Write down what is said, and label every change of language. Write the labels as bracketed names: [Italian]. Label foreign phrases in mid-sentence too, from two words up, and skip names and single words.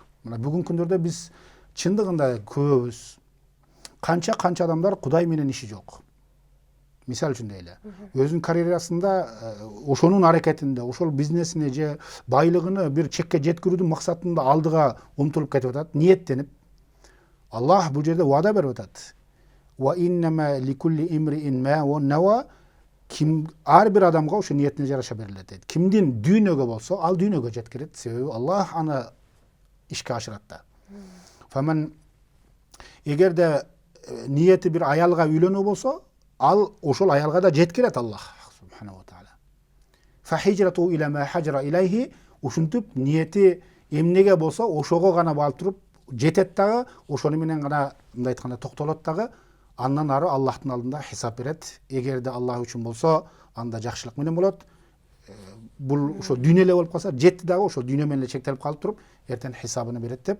[Kyrgyz] Мына бүгүнкү күндөрдө биз чындыгында көбүбүз канча адамдар Кудай менен иши жок. Мисал үчүн дейле, өзүнүн карьерасында, ошонун аракетинде, ошол бизнесине же байлыгыны бир чекке жеткирүүдүн максатында алдыга умтулуп кетип атат, ниеттенип. Аллах бул жерде вада берип атат. [Arabic] وإنما لكل امرئ ما نوى, [Kyrgyz] ким ар бир адамга ошо ниетине жараша берилет дейт. Кимдин дүйнөгө болсо, ал дүйнөгө жеткирет, себеби Аллах аны ишке ашырат да. Фаман эгерде ниети бир аялга үйлөнүү болсо, ал ошол аялга да жеткирет Аллах [Arabic] سبحانه وتعالى. فهجرته إلى ما هاجر إليه, [Kyrgyz] ушинтип ниети эмнеге болсо ошого гана барып туруп жетет дагы, ошону менен гана мындай айтканда токтолот дагы, андан ары Аллахтын алдында хисап берет. Эгерде Аллах үчүн болсо, анда жакшылык менен болот. Бул ошо дүйнө эле болуп калса, жетти дагы ошо дүйнө менен эле чектелип калып туруп, эртең хисабын берет деп.